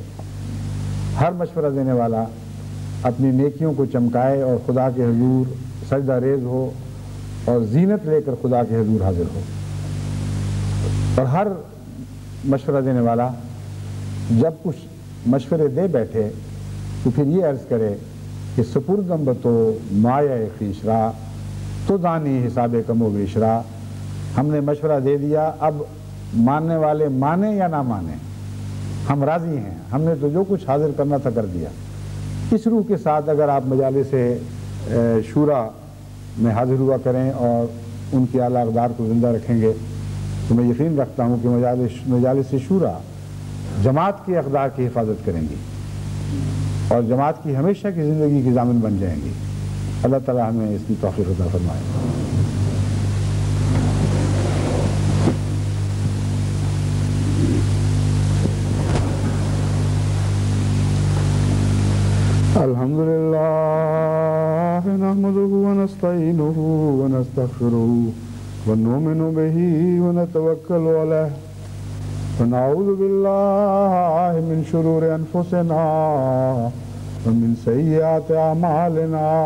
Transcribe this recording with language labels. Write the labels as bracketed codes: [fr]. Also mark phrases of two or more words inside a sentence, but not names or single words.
[ur] ہر مشورہ دینے والا اپنی نیکیوں کو چمکائے اور خدا کے حضور سجدہ ریز ہو اور زینت لے کر خدا کے حضور حاضر ہو۔ اور ہر مشورہ دینے والا جب کچھ مشورے دے بیٹھے تو پھر یہ عرض کرے کہ [fa] سپردم بتو مایا خویش را تو دانی حساب کم و بیش را۔ [ur] ہم نے مشورہ دے دیا، اب ماننے والے مانیں یا نہ مانیں، ہم راضی ہیں، ہم نے تو جو کچھ حاضر کرنا تھا کر دیا۔ اس روح کے ساتھ اگر آپ مجالس شورا میں حاضر ہوا کریں اور ان کی اعلیٰ اقدار کو زندہ رکھیں گے تو میں یقین رکھتا ہوں کہ مجالس شورا جماعت کی اقدار کی حفاظت کریں گی اور جماعت کی ہمیشہ کی زندگی کی ضامن بن جائیں گی۔ اللہ تعالیٰ ہمیں اس کی توفیق عطا فرمائے۔ [ar] الحمدللہ نحمده ونستعینه ونستغفره ونؤمن به ونتوکل علیہ ونعوذ باللہ من شرور انفسنا ومن سیئات اعمالنا